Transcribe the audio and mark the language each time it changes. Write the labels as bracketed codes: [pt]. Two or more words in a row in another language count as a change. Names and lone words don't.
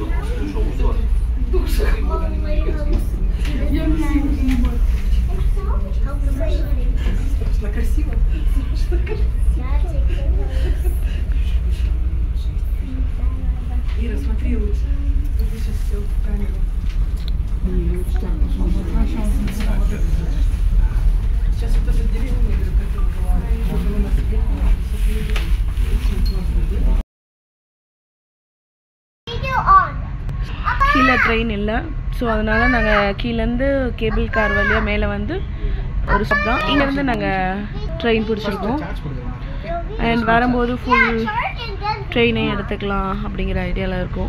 [tr] Havuz var. [ru] Красиво. Ира, смотри лучше. Я сейчас все в камеру. Сейчас вот это деревня, которая была. [ta] கீழே ட்ரெயின் இல்லை, ஸோ அதனால் நாங்கள் கீழேருந்து [en] cable car [ta] வழியாக மேலே வந்து ஒரு ஸ்டாப் தான். இங்கேருந்து நாங்கள் ட்ரெயின் பிடிச்சிருக்கோம் அண்ட் வரும்போது [en] full train [ta] எடுத்துக்கலாம் அப்படிங்கிற ஐடியாவில் இருக்கும்.